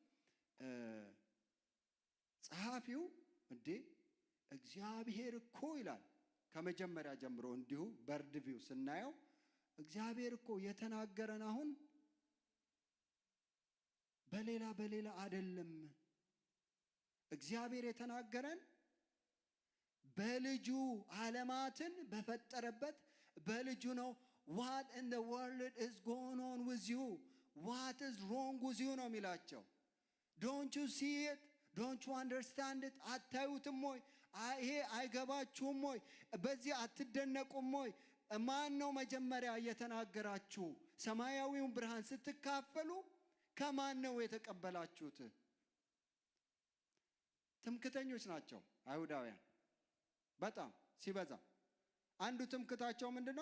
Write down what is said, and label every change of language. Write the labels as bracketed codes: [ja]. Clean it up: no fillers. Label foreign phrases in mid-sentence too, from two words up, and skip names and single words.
[am] ጸሐፊው እንዴ እግዚአብሔር እኮ ይላል ከመጀመሪያ ጀምሮ እንዲሁ በርድቪው ስናየው እግዚአብሔር እኮ የተናገረን አሁን በሌላ አይደለም። እግዚአብሔር የተናገረን በልጁ ዓለማትን በፈጠረበት በልጁ ነው። [en] what in the world is going on with you? what is wrong with you [am] ነው የሚላቸው። [en] don't you see it? don't you understand it? [am] አታዩትም ወይ? ይሄ አይገባችሁም ወይ? በዚህ አትደነቁም ወይ? ማን ነው መጀመሪያ እየተናገራችሁ? ሰማያዊውን ብርሃን ስትካፈሉ ከማን ነው የተቀበላችሁት? ትምክተኞች ናቸው አይሁዳውያን በጣም ሲበዛ። አንዱ ትምክታቸው ምንድነው?